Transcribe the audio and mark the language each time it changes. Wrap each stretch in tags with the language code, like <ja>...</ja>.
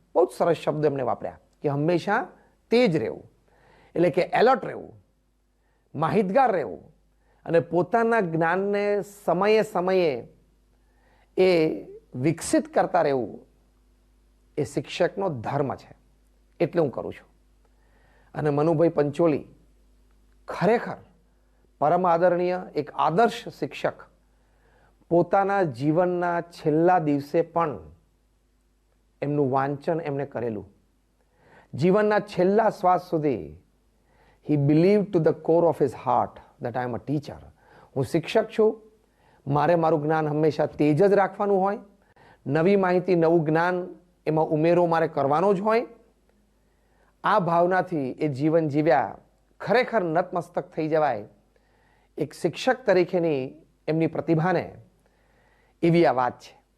<gu>બહુ જ સરસ શબ્દ એમણે વાપર્યા કે હંમેશા તેજ રહેવું, એટલે કે એલર્ટ રહેવું, માહિતગાર રહેવું અને પોતાના જ્ઞાનને સમયે સમયે એ વિકસિત કરતા રહેવું એ શિક્ષકનો ધર્મ છે. એટલે હું કરું છું. અને મનુભાઈ પંચોલી ખરેખર પરમ આદરણીય એક આદર્શ શિક્ષક. પોતાના જીવનના છેલ્લા દિવસે પણ એમનું વાંચન એમણે કરેલું. જીવનના છેલ્લા શ્વાસ સુધી</gu> <en>he believed to the core of his heart that I am a teacher.</en> <gu>હું શિક્ષક છું, મારે મારું જ્ઞાન હંમેશા તેજ જ રાખવાનું હોય, નવી માહિતી, નવું જ્ઞાન એમાં ઉમેરો મારે કરવાનો જ હોય. આ ભાવનાથી એ જીવન જીવ્યા. ખરેખર નતમસ્તક થઈ જવાય એક શિક્ષક તરીકેની એમની પ્રતિભાને. એવી આ વાત છે.</gu>